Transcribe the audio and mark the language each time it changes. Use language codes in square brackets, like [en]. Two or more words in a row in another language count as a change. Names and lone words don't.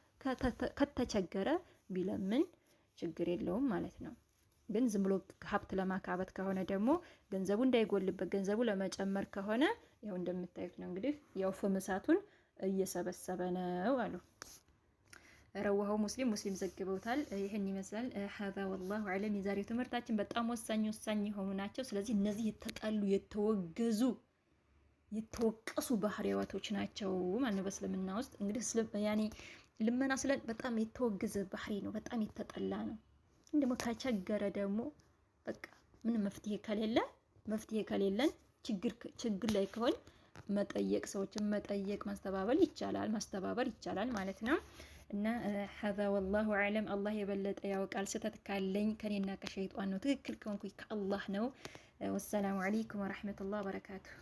[am] ከተቸገረ ቢለምን ችግር የለውም ማለት ነው። ግን ዝም ብሎ ሀብት ለማካበት ከሆነ ደግሞ ገንዘቡ እንዳይጎልበት ገንዘቡ ለመጨመር ከሆነ ያው እንደምታዩት ነው እንግዲህ ያው ፍም እሳቱን እየሰበሰበ ነው አሉ። [ar] رواه مسلم [am] ዘግበውታል። ይሄን ይመስላል። [ar] هذا والله اعلم። [am] የዛሬው ትምህርታችን በጣም ወሳኝ የሆኑ ናቸው። ስለዚህ እነዚህ የተጣሉ የተወገዙ የተወቀሱ ባህሪያቶች ናቸው ማለት ነው በእስልምና ውስጥ። እንግዲህ ያኔ ልመና ስለ በጣም የተወገዘ ባህሪ ነው፣ በጣም የተጠላ ነው። እንደሞ ከቸገረ ደግሞ በቃ ምን መፍትሄ ከሌለን ችግር ላይ ከሆነ መጠየቅ ሰዎችን መጠየቅ ማስተባበር ይቻላል ማለት ነው። እና [ar] هذا والله اعلم። [am] አላህ የበለጠ ያውቃል። ስህተት ካለኝ ከኔና ከሸይጣን ነው፣ ትክክል ከሆንኩኝ ከአላህ ነው። [ar] والسلام عليكم ورحمة الله وبركاته።